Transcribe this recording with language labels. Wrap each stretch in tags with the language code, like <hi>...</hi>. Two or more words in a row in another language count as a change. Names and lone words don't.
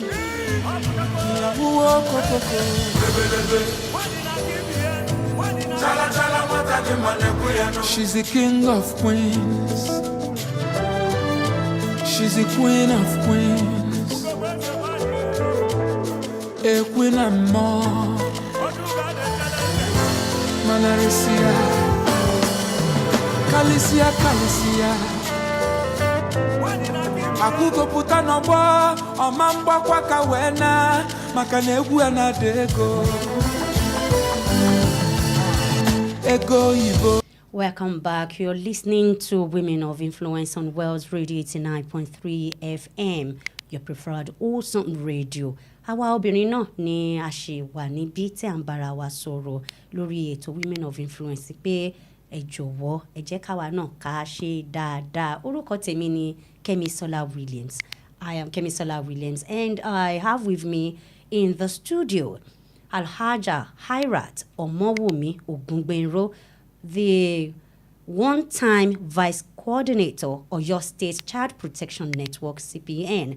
<en>She's the king of queens. She's the queen of queens. A queen and more. Malarisia, Calicia. Akuko puta nobo, omamba kwa kawena, makanegu anadego. Ego Ibo. Welcome back. You're listening to Women of Influence on Wells Radio 89.3 FM, your preferred awesome radio.</en> <yo>Àwa obìnrin náà ni a ṣe wà níbí tí à ń bára wa sọ̀rọ̀ lórí ètò Women of Influence pé ẹ jọ̀wọ́ ẹ jẹ́ káwa náà ká ṣe dáadáa. Orúkọ tèmi ni Kemisola Williams.</yo> <en>I am Kemisola Williams, and I have with me in the studio Alhaja Hirat Omowumi Ogungbenro, the one-time vice coordinator of Oyo State Child Protection Network, CPN.</en>